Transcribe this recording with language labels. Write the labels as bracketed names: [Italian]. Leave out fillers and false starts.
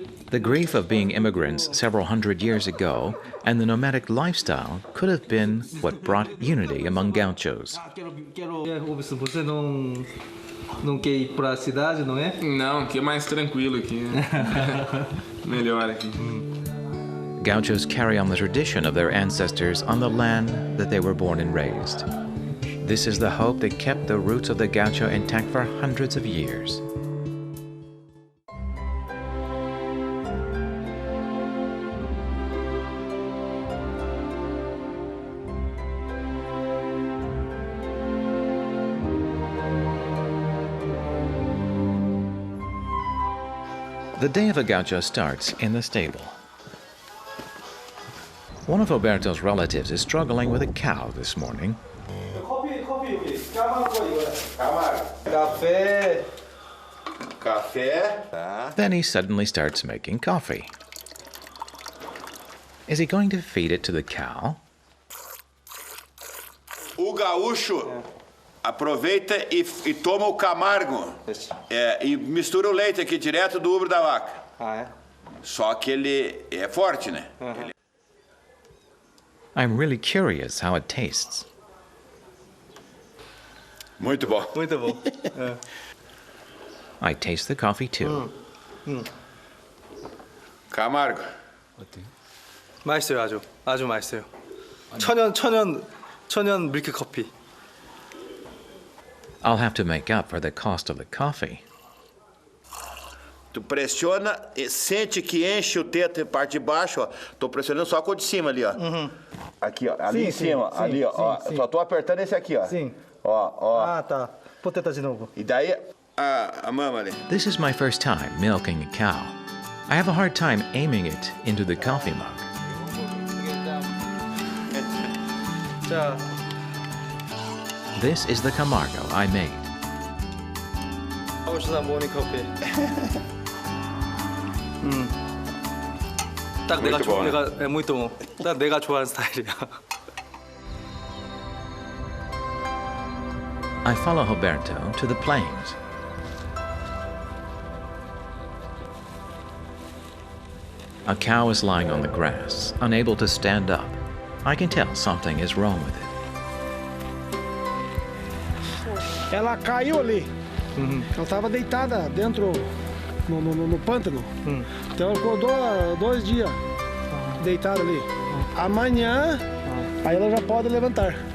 [English] The grief of being immigrants several hundred years ago and the nomadic lifestyle could have been what brought unity among Gauchos. [Portuguese] Você não quer ir para a cidade, não é? Não, aqui é mais tranquilo aqui. Melhor aqui. [English] Gauchos carry on the tradition of their ancestors on the land that they were born and raised. This is the hope that kept the roots of the Gaucho intact for hundreds of years. The day of a Gaucho starts in the stable. One of Roberto's relatives is struggling with a cow this morning. [Portuguese] Café. Café. [English] Then he suddenly starts making coffee. Is he going to feed it to the cow? [Portuguese] O gaúcho aproveita e toma o camargo e mistura o leite aqui direto do ubro da vaca. Só que ele é forte, né? [English] I'm really curious how it tastes. [Portuguese] Muito bom. Muito bom. [English] I taste the coffee too. [Portuguese] Camargo. [Korean] 맛있어요, 아주 맛있어요. 천연 밀크 커피. [English] I'll have to make up for the cost of the coffee. [Portuguese] Tu pressiona e sente que enche o teto e parte de baixo, ó. Tô pressionando só com o de cima ali, ó. Aqui, ó. Ali em cima, ali, ó. Só tô apertando esse aqui, ó. Sim. Ó. Ah, tá. Vou tentar de novo. E daí, a mama ali. [English] This is my first time milking a cow. I have a hard time aiming it into the coffee mug. [Korean] 자. [English] This is the camargo I made. [Korean] 가우슈나 모닝 커피. 딱 내가 딱 내가 좋아하는 스타일이야. [English] I follow Roberto to the plains. A cow is lying on the grass, unable to stand up. I can tell something is wrong with it. [Portuguese] Ela caiu ali. Ela estava deitada dentro no pântano. Então ela acordou 2 dias deitada ali. Amanhã, aí ela já pode levantar.